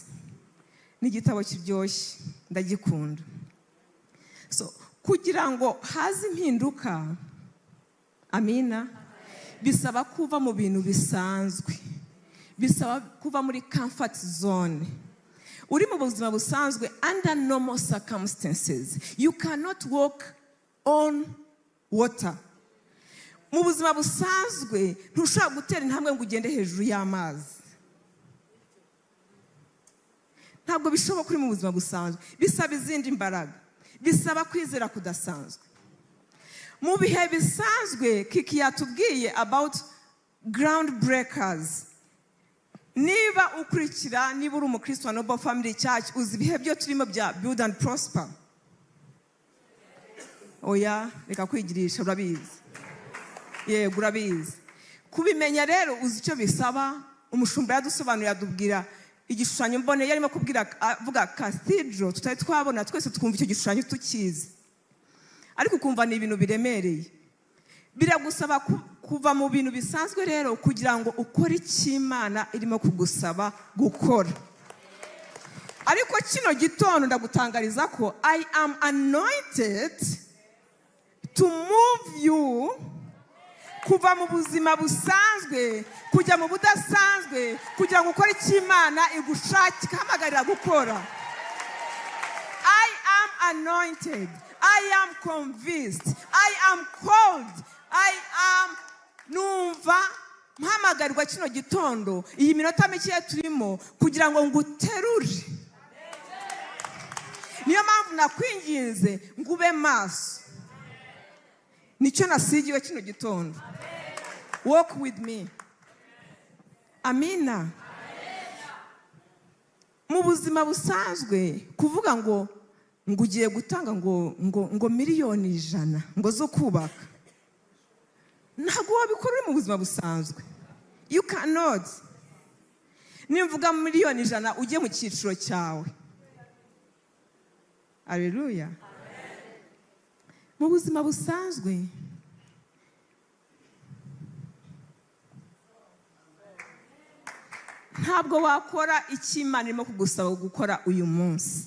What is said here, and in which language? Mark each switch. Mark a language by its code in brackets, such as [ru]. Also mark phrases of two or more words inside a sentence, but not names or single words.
[rw] Ni igitabo kiryoshye, ndagikunda. So kugira ngo haze impinduka, amina, bisaba kuva mu bintu bisanzwe, bisaba kuva muri [en] comfort zone. [rw] Uri mu buzima busanzwe, [en] under normal circumstances, you cannot walk on water. [rw] mu buzima busanzwe ntushobora gutera intambwe ngo ugende hejuru y'amazi. Ntabwo bishoboka uri mu buzima busanzwe, bisaba izindi mbaraga, bisaba kwizera kudasanzwe. Mu bihe bisanzwe Kiki yatubwiye [en] about ground breakers. [rw] Niba ukurikira, niba uri umukristo wa Noble Family Church, uzi ibihe byo turimo bya [en] build and prosper. [rw] Oya, reka kwigirisha, urabizi. Yego urabizi. Kubimenya rero uzi icyo bisaba. Umushumba yadusobanuriye adubwira igishushanyo mbone, yarimo kubwira avuga cathedral, tutari twabona twese twumva icyo gishushanyo tukizi, ariko ukumva ni ibintu biremereye. Biragusaba kuva mu bintu bisanzwe rero kugira ngo ukore icyo Imana irimo kugusaba gukora. Ariko kino gitondo ndagutangariza ko [en] I am anointed to move you [rw] kuva mu buzima busanzwe kujya mu budasanzwe kugira ngo ukore icyo Imana igushaka hamagarira gukora. [en] I am anointed, I am convinced, I am called, I am [rw] numva mpamagarirwa kino gitondo iyi minota mike turimo kugira ngo nguterure. Niyo mpamvu nakwinginze ngube maso. Nicyo nasigiwe kino gitondo. [en] Walk with me. [rw] Amina. Mu buzima busanzwe kuvuga ngo ugiye gutanga ngo miliyoni 100 ngo zo kubaka, ntabwo wabikora uri mu buzima busanzwe. [en] You cannot. [rw] Nimvuga miliyoni 100 ujye mu cyiciro cyawe. Haleluya. Mu buzima busanzwe ntabwo wakora icyo Imana irimo kugusaba gukora uyu munsi.